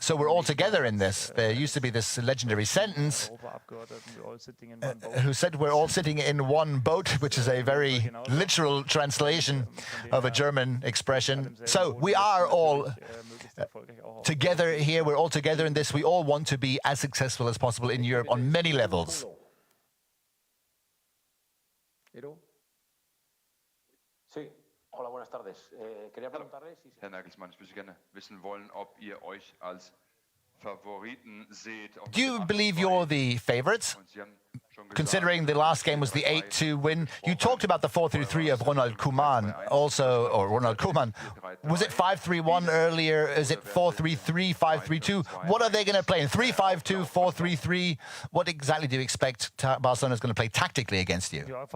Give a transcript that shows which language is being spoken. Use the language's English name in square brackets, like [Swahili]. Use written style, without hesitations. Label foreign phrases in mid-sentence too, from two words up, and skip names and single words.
[English] So we're all together in this. There used to be this legendary sentence who said we're all sitting in one boat, which is a very literal translation of a German expression. So we are all together here. We're all together in this. We all want to be as successful as possible in Europe on many levels. [Spanish] Hola, buenas tardes. Quería preguntarle si... [German] Herr Nagelsmann, ich würde gerne wissen wollen, ob ihr euch als Favoriten seht. [English] Do you believe you're the favorites? considering the last game was the 8-2 win. You talked about the 4-3-3 of Ronald Koeman also, or Ronald Koeman. Was it 5-3-1 earlier? Is it 4-3-3, 5-3-2? What are they going to play in 3-5-2, 4-3-3? What exactly do you expect Barcelona is going to play tactically against you?